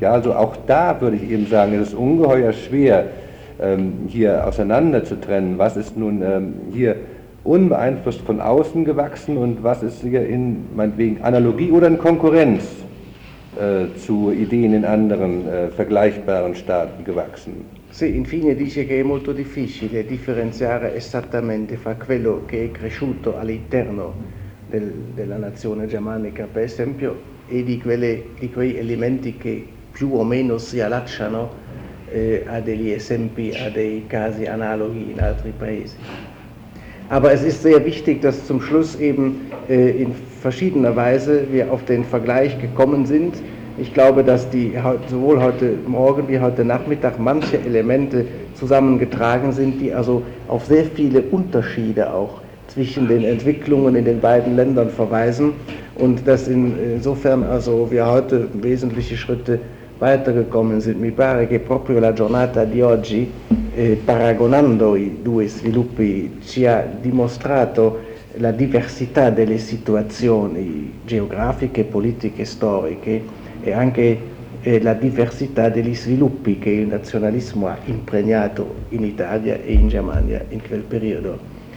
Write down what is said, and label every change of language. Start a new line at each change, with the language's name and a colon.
German: Ja, also auch da würde ich eben sagen, es ist ungeheuer schwer, hier auseinander zu trennen, was ist nun hier unbeeinflusst von außen gewachsen und was ist hier in meinetwegen Analogie oder in Konkurrenz zu Ideen in anderen vergleichbaren Staaten gewachsen.
Italian: Sì, infine dice che è molto difficile differenziare esattamente fra quello che è cresciuto all'interno della nazione germanica, per esempio, e di quei elementi che più o meno si allacciano a degli esempi, a dei casi analoghi in altri paesi.
German: Aber es ist sehr wichtig, dass zum Schluss eben in verschiedener Weise wir auf den Vergleich gekommen sind. Ich glaube, dass die sowohl heute Morgen wie heute Nachmittag manche Elemente zusammengetragen sind, die also auf sehr viele Unterschiede auch zwischen den Entwicklungen in den beiden Ländern verweisen und dass insofern also wir heute wesentliche Schritte weitergekommen sind.
Italian: Mi pare che proprio la giornata di oggi, paragonando i due sviluppi, ci ha dimostrato la diversità delle situazioni geografiche, politiche, storiche, e anche la diversità degli sviluppi che il nazionalismo ha impregnato in Italia e in Germania in quel periodo.